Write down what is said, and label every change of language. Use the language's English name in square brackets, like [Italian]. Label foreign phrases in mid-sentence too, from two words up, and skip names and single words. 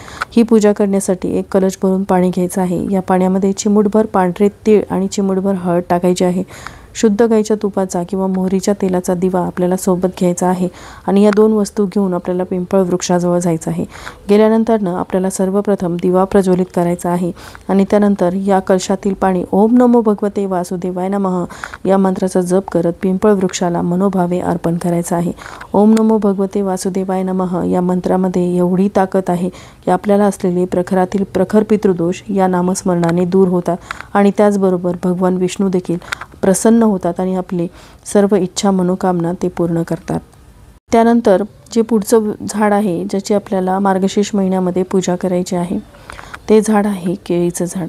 [Marathi] ही पूजा करण्यासाठी एक कलश भरून पाणी घ्यायचं आहे. या पाण्यामध्ये चिमूटभर पांढरे तीळ आणि चिमूटभर हळद टाकायची आहे. शुद्ध गाईच्या तुपाचा किंवा मोहरीच्या तेलाचा दिवा आपल्याला सोबत घ्यायचा आहे आणि या 2 वस्तू घेऊन आपल्याला पिंपळ वृक्षाजवळ जायचं आहे. गेल्यानंतर आपल्याला सर्वप्रथम दिवा प्रज्वलित करायचा आहे आणि त्यानंतर या कलशातील पाणी [Sanskrit] ओम नमो भगवते वासुदेवाय नमः [Marathi] या मंत्राचा जप करत पिंपळ वृक्षाला मनोभावे अर्पण करायचं आहे. [Sanskrit] ओम नमो भगवते वासुदेवाय नमः [Marathi] या मंत्रामध्ये एवढी ताकद आहे की आपल्याला असलेले प्रखरातील प्रखर पितृदोष या नामस्मरणाने दूर होतात आणि त्याचबरोबर भगवान विष्णू देखील प्रसन्न होतात आणि आपली सर्व इच्छा मनोकामना ते पूर्ण करतात. त्यानंतर जे पुढचं झाड आहे ज्याची आपल्याला मार्गशीर्ष महिन्यामध्ये पूजा करायची आहे ते झाड आहे केळीचं झाड.